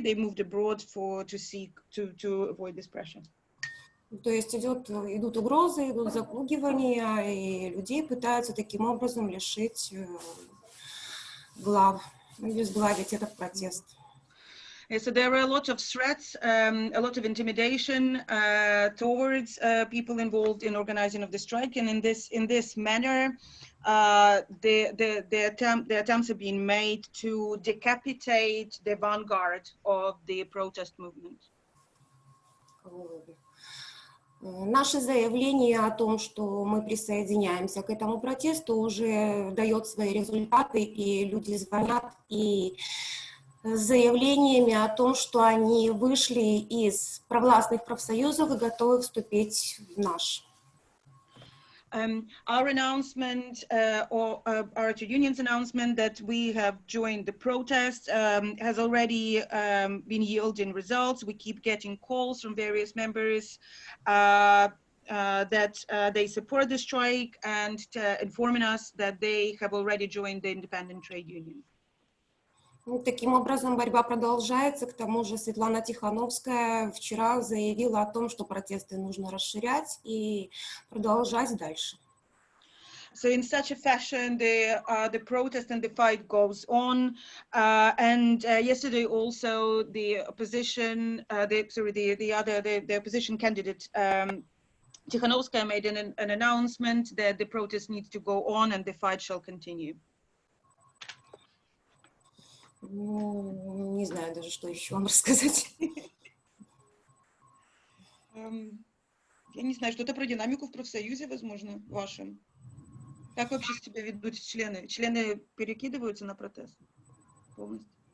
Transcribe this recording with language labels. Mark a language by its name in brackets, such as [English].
[English] They moved abroad to avoid this pressure. [Russian] То есть идут угрозы, идут запугивания, и людей пытаются таким образом лишить глав, обезглавить этот протест. [English] Yeah, so there are a lot of threats, a lot of intimidation towards people involved in organizing of the strike, and in this manner, the attempts have been made to decapitate the vanguard of the protest movement. [Russian] Наше заявление о том, что мы присоединяемся к этому протесту, уже дает свои результаты, и люди звонят и с заявлениями о том, что они вышли из провластных профсоюзов и готовы вступить в наш. [English] Our announcement, or our union's announcement that we have joined the protest has already been yielding results. We keep getting calls from various members that they support the strike and informing us that they have already joined the independent trade union. [Russian] Таким образом, борьба продолжается. К тому же Светлана Тихановская вчера заявила о том, что протесты нужно расширять и продолжать дальше. [English] So in such a fashion, the protest and the fight goes on. And yesterday also the opposition, the opposition candidate Tikhanovskaya made an announcement that the protest needs to go on and the fight shall continue. [Russian] Не знаю даже, что еще вам рассказать. Я не знаю, что-то про динамику в профсоюзе, возможно, вашем. Как вообще себя ведут члены? Члены перекидываются на протест полностью?